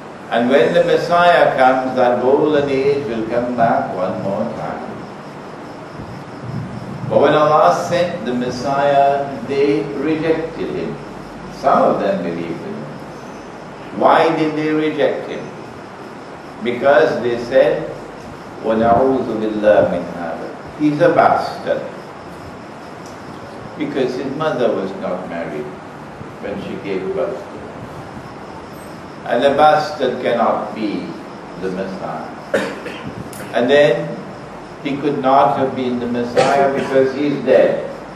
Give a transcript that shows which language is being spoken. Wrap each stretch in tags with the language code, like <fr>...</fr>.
<en>And when the Messiah comes, that golden age will come back one more time. But when Allah sent the Messiah, they rejected him. Some of them believed him. Why did they reject him? Because they said,</en> <ar>وَنَعُوذُ بِاللَّهِ مِنْ هَذَا.</ar> <en>He's a bastard. Because his mother was not married when she gave birth to him. And a bastard cannot be the Messiah. And then he could not have been the Messiah because he's dead.</en>